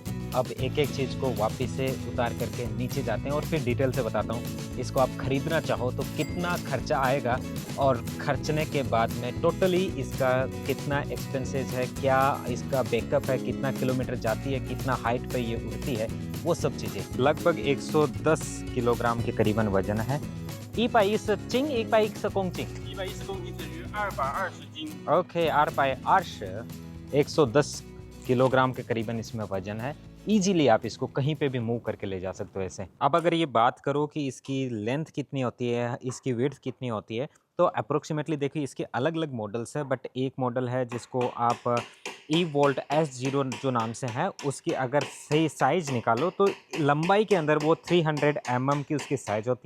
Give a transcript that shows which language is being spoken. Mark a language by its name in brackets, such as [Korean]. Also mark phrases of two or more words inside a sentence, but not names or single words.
[Hindi] अब एक एक चीज़ को वापस से उतार करके नीचे जाते हैं और फिर डिटेल से बताता हूँ इसको आप ख़रीदना चाहो तो कितना खर्चा आएगा और खर्चने के बाद में टोटली इसका कितना एक्सपेंसेस है, क्या इसका बैकअप है, कितना किलोमीटर जाती है, कितना हाइट पे ये उड़ती है, वो सब चीज़ें। लगभग 110 किलोग्राम के करीबन वजन है। [Chinese] 110 公斤 110公斤等于220斤。 [Hindi] ओके 220 110 किलोग्राम के करीबन इसमें वजन है। इजीली आप इसको कहीं पे भी मूव करके ले जा सकते हो ऐसे। अब अगर ये बात करो कि इसकी लेंथ कितनी होती है, इसकी विड्थ कितनी होती है, तो अप्रोक्सीमेटली देखिए इसके अलग अलग मॉडल्स है, बट एक मॉडल है जिसको आप eVolt S0 जो नाम से है, उसकी अगर सही साइज निकालो तो लंबाई के अंदर वो 300 mm की उसकी साइज होती है।